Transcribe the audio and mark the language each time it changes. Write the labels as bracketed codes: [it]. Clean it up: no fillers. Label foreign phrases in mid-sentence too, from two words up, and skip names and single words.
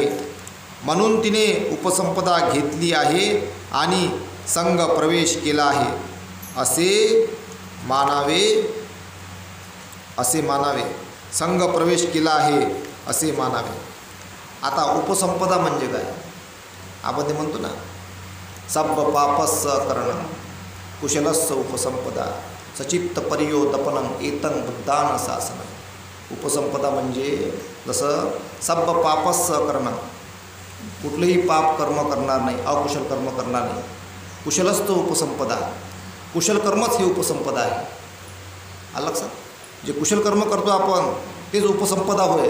[mr] म्हणून तिने उपसंपदा घेतली आहे आणि संघ प्रवेश केला आहे असे मानावे. संघ प्रवेश केला आहे असे मानावे. आता उपसंपदा म्हणजे काय, आपण ते म्हणतो ना, [pi] सब पापस्स करणं कुशलस्स उपसंपदा सचित्त पर्योदपनं एतं बुद्धान शासनं. [mr] उपसंपदा म्हणजे जसं [pi] सब पापस करणं, [mr] कुठलंही पाप कर्म करणार नाही, अकुशल कर्म करणार नाही. कुशलच तो उपसंपदा, कुशल कर्मच हे उपसंपदा आहे. आलं लक्षात? जे कुशल कर्म करतो आपण तेच उपसंपदा होय.